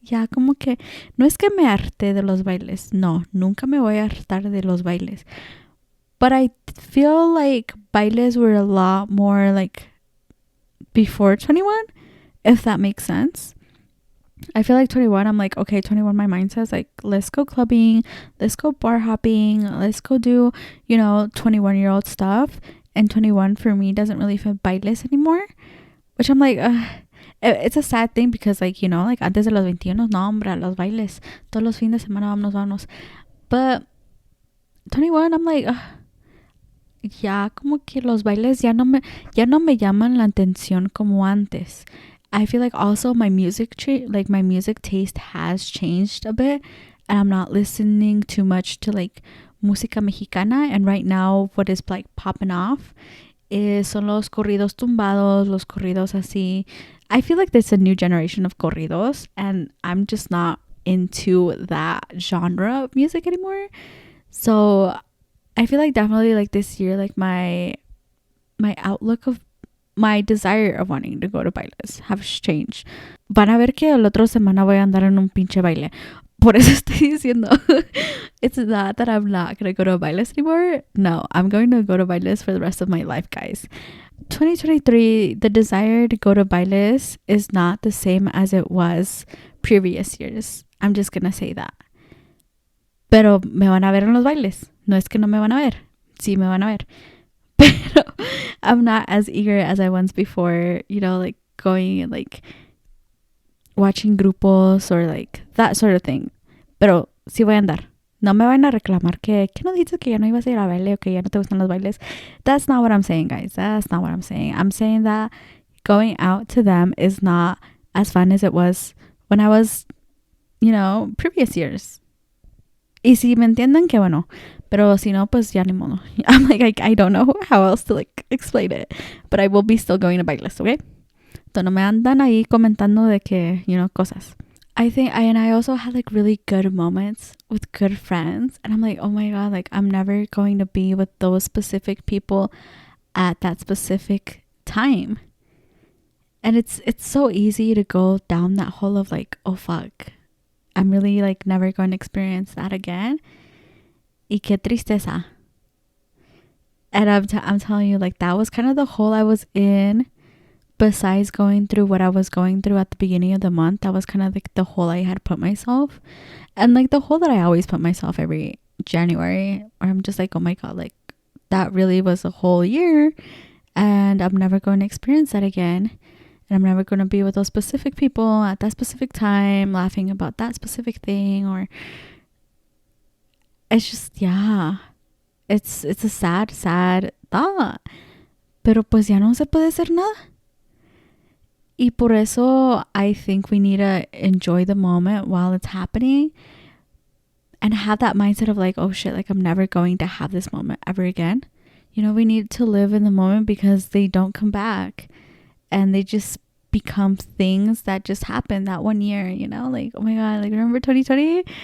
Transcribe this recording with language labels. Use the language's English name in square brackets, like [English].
[Spanish] Ya como que, no es que me harté de los bailes. No, nunca me voy a hartar de los bailes. [English] But I feel like bailes were a lot more like before 21, if that makes sense. I feel like 21, I'm like, okay, 21, my mind says like, let's go clubbing, let's go bar hopping, let's go do, 21-year-old stuff. And 21 for me doesn't really feel bailes anymore, which I'm like, it's a sad thing because like, like [Spanish] antes de los 21, no, hombre, los bailes, todos los fines de semana, vámonos. [English] But 21, I'm like, [Spanish] ya como que los bailes ya no me llaman la atención como antes. [English] I feel like also my music taste has changed a bit, and I'm not listening too much to like [Spanish] música mexicana. [English] And right now what is like popping off [Spanish] son los corridos tumbados, los corridos así. [English] I feel like there's a new generation of corridos, and I'm just not into that genre of music anymore. So I feel like definitely like this year, like my outlook of my desire of wanting to go to bailes have changed. [Spanish] Van a ver que el otro semana voy a andar en un pinche baile. Por eso estoy diciendo, [English] it's not that I'm not going to go to bailes anymore. No, I'm going to go to bailes for the rest of my life, guys. 2023, the desire to go to bailes is not the same as it was previous years. I'm just going to say that. [Spanish] Pero me van a ver en los bailes. No es que no me van a ver. Sí me van a ver. [English] Pero I'm not as eager as I was before, like going and like watching grupos or like that sort of thing. [Spanish] Pero sí voy a andar. No me van a reclamar que no dices que ya no ibas a ir a baile o que ya no te gustan los bailes. [English] That's not what I'm saying, guys. That's not what I'm saying. I'm saying that going out to them is not as fun as it was when I was, previous years. [Spanish] Y si me entienden, que bueno. Pero si no, pues ya ni modo. [English] I'm like, I don't know how else to like explain it. But I will be still going to bailes, okay? [Spanish] Entonces no me andan ahí comentando de que, cosas. [English] I think I also had like really good moments with good friends. And I'm like, oh my God, like I'm never going to be with those specific people at that specific time. And it's so easy to go down that hole of like, oh fuck, I'm really like never going to experience that again. [Spanish] Y qué tristeza. [English] And I'm telling you, like that was kind of the hole I was in. Besides going through what I was going through at the beginning of the month, that was kind of like the hole I had put myself. And like the hole that I always put myself every January, where I'm just like, oh my God, like that really was a whole year. And I'm never going to experience that again. And I'm never going to be with those specific people at that specific time, laughing about that specific thing. Or it's just, yeah, it's a sad thought. [Spanish] Pero pues ya no se puede hacer nada. Y por eso [English] I think we need to enjoy the moment while it's happening and have that mindset of like, oh shit, like I'm never going to have this moment ever again. We need to live in the moment because they don't come back and they just become things that just happened that one year, like, oh my God, like remember 2020?